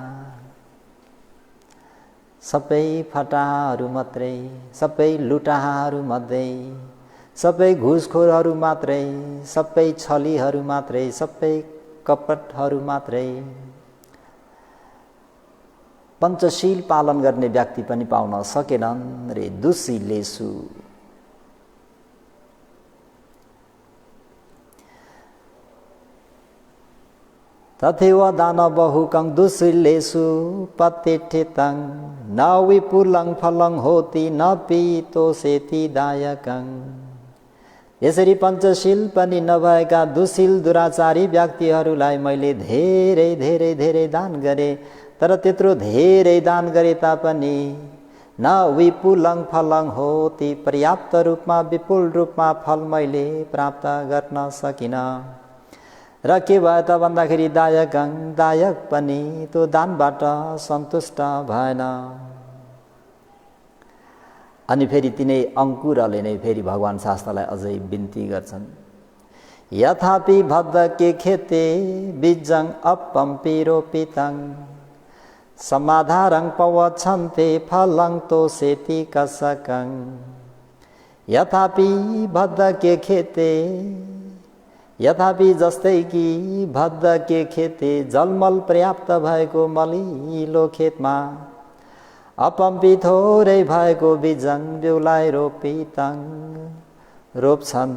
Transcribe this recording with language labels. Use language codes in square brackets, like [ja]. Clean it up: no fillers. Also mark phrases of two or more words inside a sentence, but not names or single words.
[ne] सबै फटाहाहरू मात्रै, सबै लुटाहाहरू मध्ये, सबै घुसखोरहरू मात्रै, सबै छलीहरू मात्रै, सबै कपटहरू मात्रै पञ्चशील पालन गर्ने व्यक्ति पनि पाउन सकेनन् रे दुशीलेषु। [pi] तथैव दान बहुकं दुशीलेषु प्रतिष्ठितं, न विपुलं फलं होती न पीतो सेति दायकं। [ne] यसरी पञ्चशील पनि नभएका दुशील दुराचारी व्यक्तिहरूलाई मैले धेरै धेरै धेरै दान गरे, तर त्यत्रो धेरै दान गरे तापनि [pi] न विपुलं फलं होती [ne] पर्याप्त रूपमा विपुल रूपमा फल मैले प्राप्त गर्न सकिनँ। र के भयो त भन्दाखेरि दायकं दायक पनि त्यो दानबाट सन्तुष्ट भएन। अनि फेरि तिनै अङ्कुरले नै फेरि भगवान शास्त्रलाई अझै बिन्ती गर्छन्। [pi] यथापि भद्द के खेते बिजङ अपम्पि रोपितं, समाधारं पवच्छन्ते फलं तोषेति कसकं। यथापि भद्द के खेते, [ne] यथापि जस्तै कि [pi] भद्द के खेते [ne] जलमल पर्याप्त भएको मलिलो खेतमा अपम्पी थोरै भएको बिजङ बिउलाई रोपितं रोप्छन्।